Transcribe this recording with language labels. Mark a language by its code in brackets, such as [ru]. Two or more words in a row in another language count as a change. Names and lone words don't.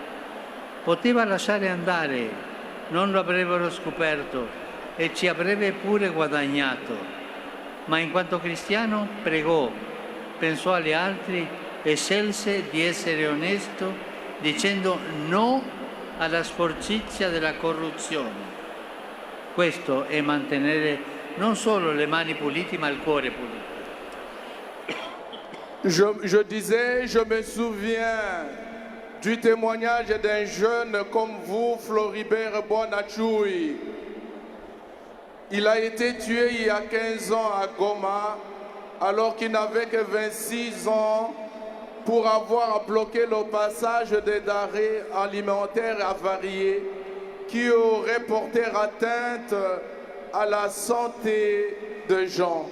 [it] Poteva lasciare andare, non lo avrebbero scoperto, e ci avrebbe pure guadagnato, ma in quanto cristiano pregò, pensò agli altri e scelse di essere onesto dicendo no alla sporcizia della corruzione. Questo è mantenere non solo le mani pulite ma il cuore pulito. [fr] Je disais, je me souviens du témoignage d'un jeune comme vous, Floribert Bonachui. Il a été tué il y a 15 ans à Goma, alors qu'il n'avait que 26 ans, pour avoir bloqué le passage des denrées alimentaires avariées qui auraient porté atteinte à la santé des gens.